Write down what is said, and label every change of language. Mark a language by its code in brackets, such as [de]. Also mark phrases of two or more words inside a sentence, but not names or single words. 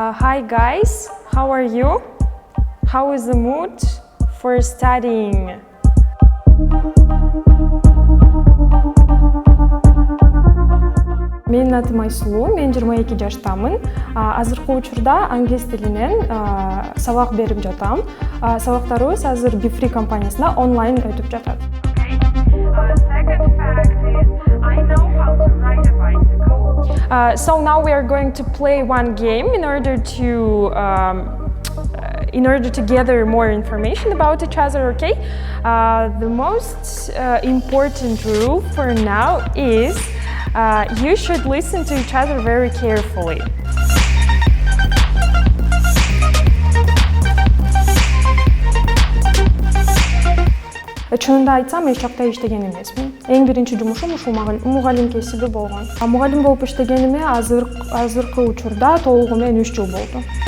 [en] Hi guys, how are you? How is the mood for studying? [ky] Менин атым Айсулуу, мен 22 жаштамын. Азыркы учурда англис тилинен сабак берип жатам. Сабактарыбыз азыр BeFree компаниясында онлайн өтүп жатат. [en] So now we are going to play one game in order to gather more information about each other, okay? The most important rule for now is you should listen to each other very carefully. [ky] Чынында айтсам, эч жакта иштеген эмесмин. Эң биринчи жумушум ушул мугалим кесиби болгон. Мугалим болуп иштегениме азыркы учурда толугу менен 3 жыл болду.